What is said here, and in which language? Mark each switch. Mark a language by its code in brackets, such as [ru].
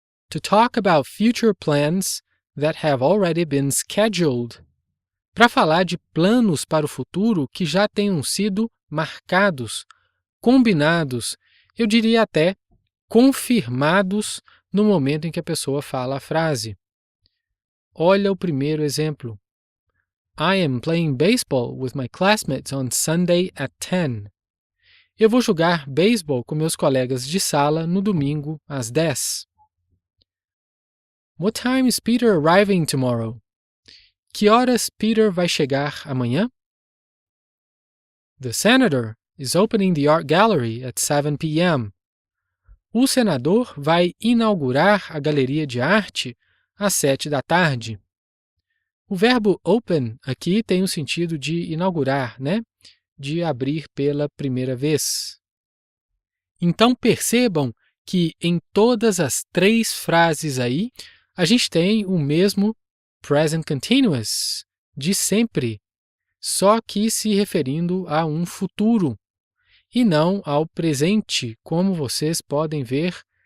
[en] To talk about future plans that have already been scheduled. [pt] Para falar de planos para o futuro que já tenham sido marcados, combinados, eu diria até confirmados no momento em que a pessoa fala a frase. Olha o primeiro exemplo. [en] I am playing baseball with my classmates on Sunday at 10. [pt] Eu vou jogar beisebol com meus colegas de sala no domingo às 10. [en] What time is Peter arriving tomorrow? [pt] Que horas Peter vai chegar amanhã? [en] The senator is opening the art gallery at 7 p.m. [pt] O senador vai inaugurar a galeria de arte às 7 da tarde. O verbo open aqui tem o sentido de inaugurar, né? De abrir pela primeira vez. Então percebam que em todas as três frases aí, a gente tem o mesmo present continuous, de sempre, só que se referindo a um futuro, e não ao presente, como vocês podem ver